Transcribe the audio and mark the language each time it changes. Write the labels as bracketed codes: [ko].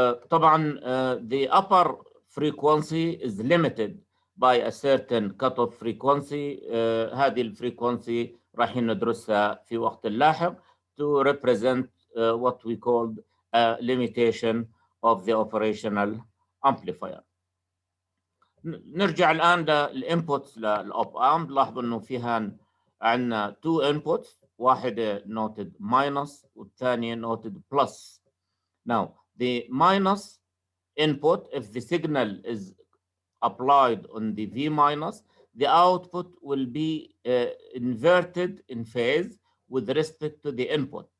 [en] طبعا the upper frequency is limited by a certain cutoff frequency. [ar] هذه الفريكونسي راح ندرسها في وقت لاحق [en] to represent what we called a limitation of the operational amplifier. [ar] نرجع الآن للإنبوتس للأوب أمب. لاحظوا إنه فيها عندنا [en] two inputs، [ar] واحدة [en] noted minus [ar] والثانية [en] noted plus. Now the minus input, if the signal is applied on the V minus, the output will be inverted in phase with respect to the input.